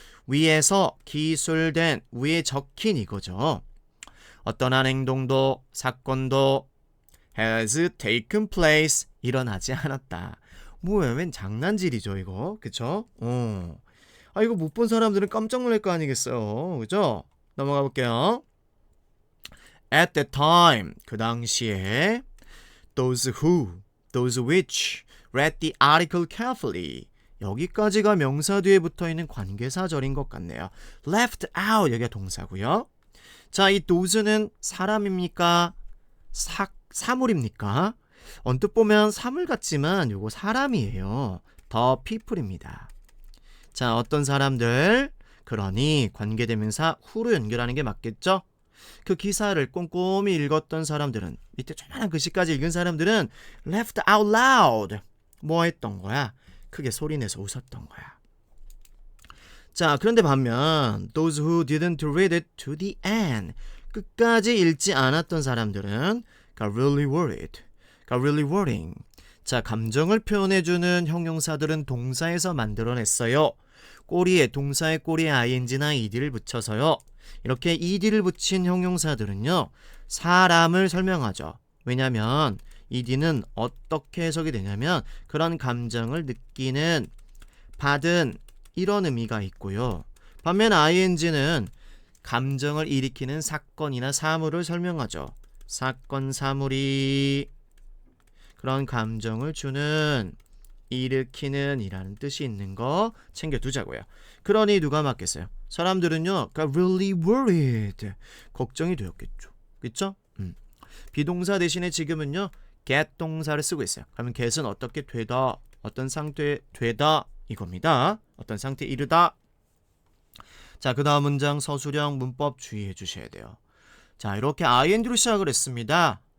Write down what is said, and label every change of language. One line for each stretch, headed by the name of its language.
Korean: 위에서 기술된, 위에 적힌 이거죠. 어떤 한 행동도 사건도
English: has taken place,
Korean: 일어나지 않았다. 뭐야, 웬 장난질이죠 이거, 그쵸? 이거 못 본 사람들은 깜짝 놀랄 거 아니겠어요, 그죠? 넘어가 볼게요.
English: At that time,
Korean: 그 당시에
English: those which read the article carefully.
Korean: 여기까지가 명사 뒤에 붙어있는 관계사절인 것 같네요. left out, 여기가 동사고요. 자, 이 those는 사람입니까? 사물입니까? 언뜻 보면 사물 같지만 요거 사람이에요. the people입니다. 자, 어떤 사람들, 그러니 관계대명사 who로 연결하는 게 맞겠죠? 그 기사를 꼼꼼히 읽었던 사람들은, 밑에 조그만한 글씨까지 읽은 사람들은
English: laughed out loud.
Korean: 뭐 했던 거야? 크게 소리내서 웃었던 거야. 자, 그런데 반면
English: those who didn't read it to the end,
Korean: 끝까지 읽지 않았던 사람들은
English: got really worrying.
Korean: 자, 감정을 표현해주는 형용사들은 동사에서 만들어냈어요. 동사의 꼬리에 ing나 ed를 붙여서요. 이렇게 ed를 붙인 형용사들은요, 사람을 설명하죠. 왜냐면 ed는 어떻게 해석이 되냐면 그런 감정을 느끼는, 받은, 이런 의미가 있고요. 반면 ing는 감정을 일으키는 사건이나 사물을 설명하죠. 사건, 사물이 그런 감정을 주는, 일으키는 이라는 뜻이 있는 거 챙겨두자고요. 그러니 누가 맞겠어요? 사람들은요,
English: got really worried.
Korean: 걱정이 되었겠죠. 그쵸? 비동사 대신에 지금은요, get 동사를 쓰고 있어요. 그러면 get은 어떻게 되다, 어떤 상태에 되다 이겁니다. 어떤 상태에 이르다. 자, 그 다음 문장 서술형 문법 주의해 주셔야 돼요. 자, 이렇게 ing로 시작을 했습니다.